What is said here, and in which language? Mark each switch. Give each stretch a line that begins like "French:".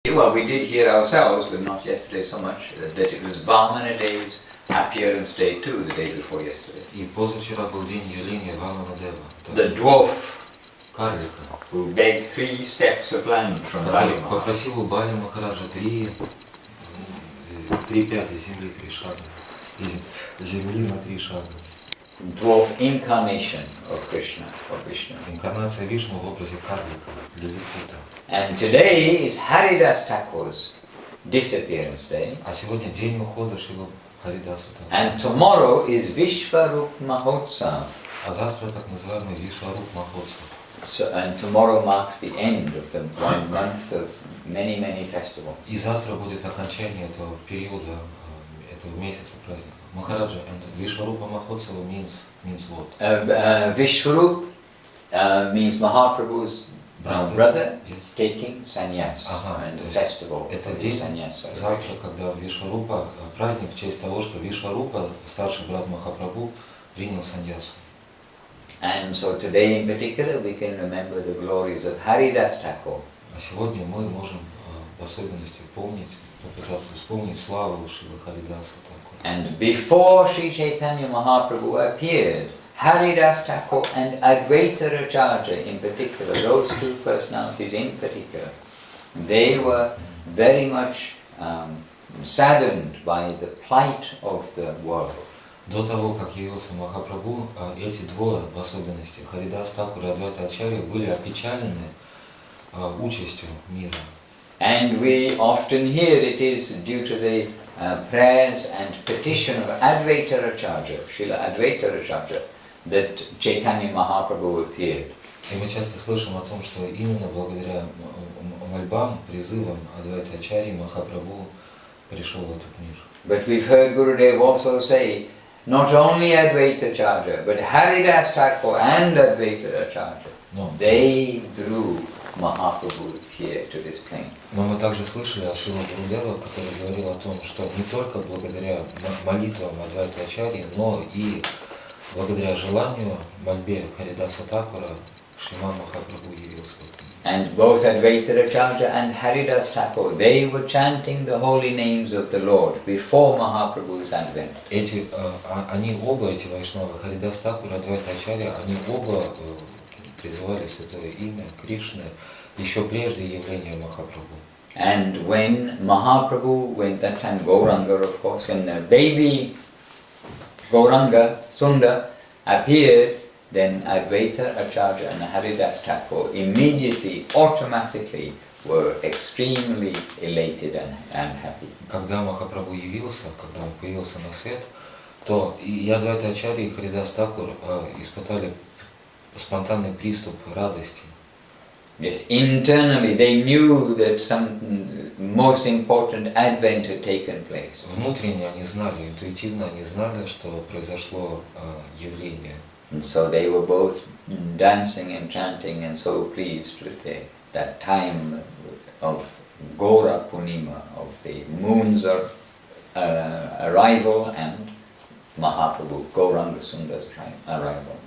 English: Well, we did hear ourselves, but not yesterday so much, that it was Vamana Dev's appearance day too, the day before yesterday.
Russian: И позавчера был день явления Вамана Дева.
English: The dwarf
Russian: Карлика,
English: who begged 3 steps of land from Bali
Russian: который
English: Maharaj.
Russian: попросил у Бали Махараджа 3 пяти земли, 3 шага. Земли на 3 шага.
English: Dwarf incarnation of Krishna, of Vishnu.
Russian: Инкарнация Вишну в образе карлика, лилипута.
English: And today is Haridas Thakur's disappearance day.
Russian: А сегодня день ухода Шрила Харидаса Такура.
English: And tomorrow is Vishvarup Mahotsav.
Russian: А завтра так называемый Вишваруп Махотсав.
English: So, and tomorrow marks the end of the 1 month of many, many festivals.
Russian: И завтра будет окончание этого периода, этого месяца праздника.
English: Махараджа, and Vishvarupa Mahotsav means what? Vishvarup means Mahaprabhu's brother Yes. taking sannyas, and the festival
Russian: Это
English: of the
Russian: день
English: sannyas.
Russian: завтра, когда Вишварупа, праздник в честь того, что Вишварупа, старший брат Махапрабху, принял саньясу.
English: And so today in particular we can remember the glories of Haridas Thakur.
Russian: А сегодня мы можем в особенности помнить, попытаться вспомнить славу Шрилы Харидаса Такура.
English: And before Sri Chaitanya Mahaprabhu appeared, Haridas Thakur and Advaita Acharya in particular, those 2 personalities in particular, they were very much saddened by the plight of the world.
Russian: До того, как явился Махапрабху, эти двое, в особенности Харидас Такур и Адвайта Ачарья, были опечалены участью мира.
English: And we often hear it is due to the prayers and petition of Advaita Acharya, Srila Advaita Acharya, that Chaitanya Mahaprabhu appeared.
Russian: И мы часто слышим о том, что именно благодаря мольбам, призывам Адвайта Ачарьи Махапрабху пришел в этот мир.
English: But we've heard Gurudev also say, not only Advaita Acharya, but Haridas Thakur and Advaita Acharya, they drew Mahaprabhu here to this plane.
Russian: Но мы также слышали от Шрила Гурудева, который говорил о том, что не только благодаря молитвам Адвайта Ачарьи, но и благодаря желанию, мольбе Харидаса Такура, Шриман Махапрабху явился в этом.
English: And both Advaita Acharya and Haridas Thakur, they were chanting the holy names of the Lord before Mahaprabhu's advent.
Russian: Они оба, эти вайшнавы, Харидас Такур, Адвайта Ачарья, они оба призывали святое имя Кришны еще прежде явления Махапрабху.
English: And when Mahaprabhu, when that time Gauranga, of course, when the baby Gauranga, Sundar, appeared, then Advaita Acharya and Haridas Thakur immediately, automatically were extremely elated and happy.
Russian: Когда Махапрабху явился, когда он появился на свет, то и Адвайта Ачарья, и Харидас Такур испытали спонтанный приступ радости.
English: Yes, internally they knew that some most important advent had taken place.
Russian: Внутренне они знали, интуитивно они знали, что произошло явление.
English: And so they were both dancing and chanting and so pleased with that time of Gora Purnima, of the moon's arrival and Mahaprabhu, Gauranga Sundar's arrival.